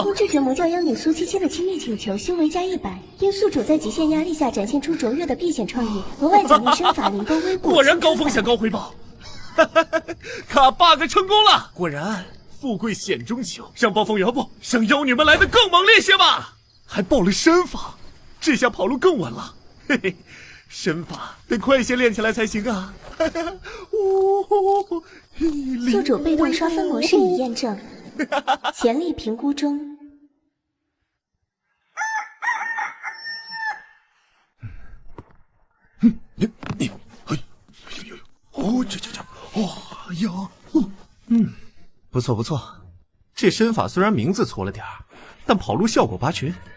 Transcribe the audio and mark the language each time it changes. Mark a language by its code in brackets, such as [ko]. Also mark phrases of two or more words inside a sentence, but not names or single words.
[zh] 成功拒絕魔教妖女蘇七七的親密請求，修為加100。因宿主在極限壓力下展現出卓越的避險創意，額外獎勵身法靈波微步。果然高風險高回報，卡 bug 成功了！果然富貴險中求，讓暴風搖步，讓妖女們來得更猛烈些吧！還報了身法，這下跑路更穩了。嘿嘿， 身法得快些練起來才行啊！宿主被动刷分模式已驗證，潛力評估中。不错不错，这身法虽然名字粗了点儿，但跑路效果拔群。